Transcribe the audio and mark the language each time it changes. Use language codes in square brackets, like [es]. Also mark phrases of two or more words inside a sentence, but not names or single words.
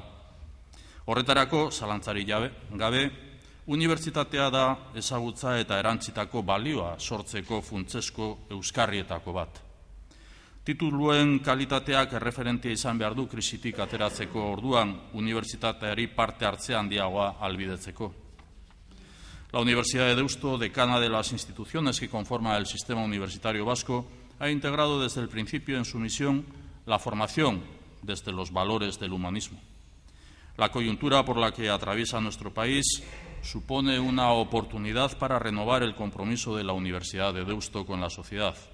[eu] Horretarako, zalantzari gabe, unibertsitatea da ezagutza eta erantzitako balioa sortzeko funtsezko euskarrietako bat. Tituluen kalitateak erreferentia izan behar du krisitik ateratzeko orduan unibertsitateari parte hartzea handiagoa ahalbidetzeko. [es] La Universidad de Deusto, decana de las instituciones que conforman el sistema universitario vasco, ha integrado desde el principio en su misión la formación desde los valores del humanismo. La coyuntura por la que atraviesa nuestro país supone una oportunidad para renovar el compromiso de la Universidad de Deusto con la sociedad.